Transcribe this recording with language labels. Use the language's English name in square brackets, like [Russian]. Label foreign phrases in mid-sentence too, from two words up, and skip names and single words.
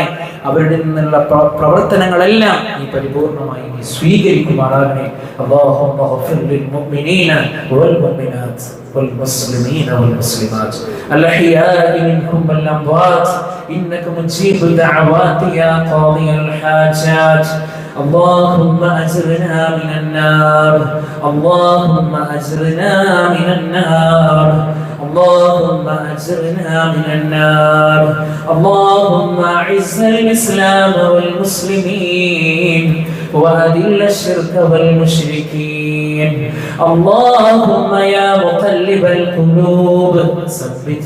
[Malayalam] അവരുടെ നിന്നുള്ള പ്രവർത്തനങ്ങളെല്ലാം നീ പരിപൂർണമായി നീ സ്വീകരിക്കുമാറാകണേ. [Arabic] اللهم اغفر للمؤمنين والمؤمنات والمسلمين والمسلمات الأحياء منكم والأموات إنك مجيب الدعوات يا قاضي الحاجات. اللهم أجرنا من النار اللهم أجرنا من النار اللهم أجرنا من النار اللهم أعز الإسلام والمسلمين وأذل الشرك والمشركين اللهم يا مقلب القلوب ثبت